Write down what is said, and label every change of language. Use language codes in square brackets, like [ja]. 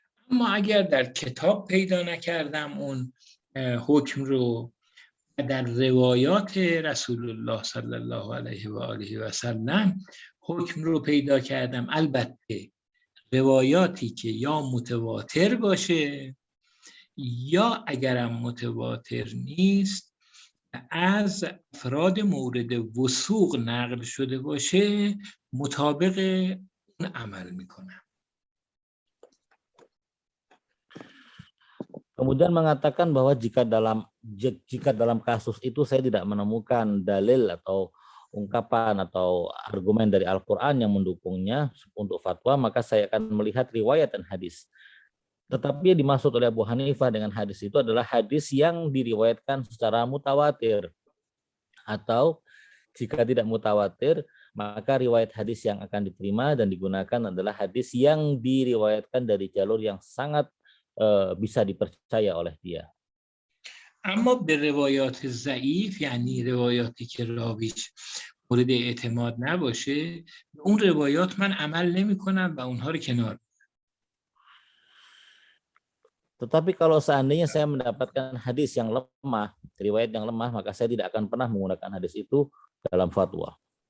[fa] اما اگر در کتاب پیدا نکردم اون حکم رو در روایات رسول الله صلی الله علیه و آله و سلم حکم رو پیدا کردم، البته روایاتی که یا متواتر باشه یا اگرم متواتر نیست از افراد مورد وثوق نقل شده باشه مطابق اون عمل میکنم. [id] Kemudian mengatakan bahwa jika dalam kasus itu saya tidak menemukan dalil atau ungkapan atau argumen dari Al-Quran yang mendukungnya untuk fatwa, maka saya akan melihat riwayat dan hadis. Tetapi yang dimaksud oleh Abu Hanifah dengan hadis itu adalah hadis yang diriwayatkan secara mutawatir. Atau jika tidak mutawatir, maka riwayat hadis yang akan diterima dan digunakan adalah hadis yang diriwayatkan dari jalur yang sangat bisa dipercaya oleh dia. [fa] اما به روایات ضعیف یعنی روایاتی که راویش مورد اعتماد نباشه اون روایات من عمل نمی کنم و اونها رو کنار. [id] Tetapi kalau seandainya saya mendapatkan hadis yang lemah, riwayat yang lemah, maka saya tidak akan pernah menggunakan hadis itu dalam fatwa.